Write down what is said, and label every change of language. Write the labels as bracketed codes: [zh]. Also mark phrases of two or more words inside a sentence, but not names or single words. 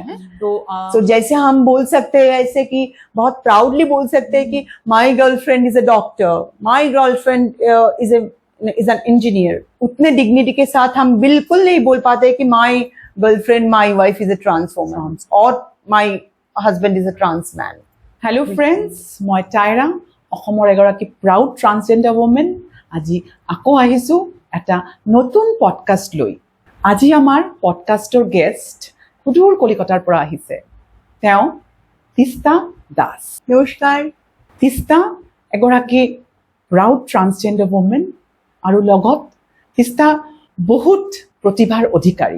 [hi] तो जैसे हम बोल सकते हैं, ऐसे कि बहुत प्राउडली बोल सकते हैं कि [en] My girlfriend is a doctor, My girlfriend is an engineer, [hi] उतने डिग्निटी के साथ हम बिल्कुल नहीं बोल पाते कि [en] My girlfriend, my wife is a trans woman [hi] और [en] my husband is a trans man. Hello friends, [hi] मैं टायरा, [as] অসমৰ এগৰাকী [en] proud transgender women. [as] আজি আকৌ আহিছো এটা নতুন পডকাষ্ট লৈ। আজি আমাৰ পডকাষ্টৰ গেষ্ট সুদূৰ কলিকতাৰ পৰা আহিছে, তেওঁ তিস্তা দাস। নমস্কাৰ। তিস্তা এগৰাকী [en] proud transgender women, [as] আৰু লগত তিস্তা বহুত প্ৰতিভাৰ অধিকাৰী।